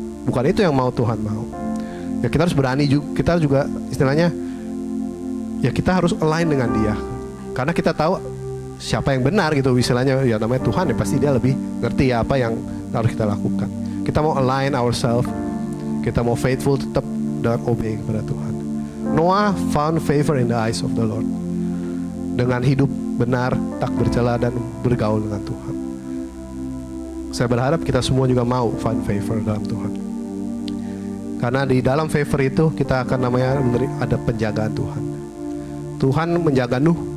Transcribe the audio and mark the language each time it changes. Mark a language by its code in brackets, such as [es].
[id] Bukan itu yang mau Tuhan mau. Ya kita harus berani juga. Kita juga istilahnya, ya kita harus align dengan Dia. Karena kita tahu siapa yang benar gitu. Istilahnya ya namanya Tuhan ya pasti Dia lebih ngerti ya apa yang harus kita lakukan. Kita mau [en] align ourselves, [id] kita mau faithful tetap dan obey kepada Tuhan. [en] Noah found favor in the eyes of the Lord. [id] Dengan hidup benar, tak bercela dan bergaul dengan Tuhan. Saya berharap kita semua juga mau [en] find favor [id] dalam Tuhan. Karena di dalam favor itu kita akan ada penjagaan Tuhan. Tuhan menjaga Nuh.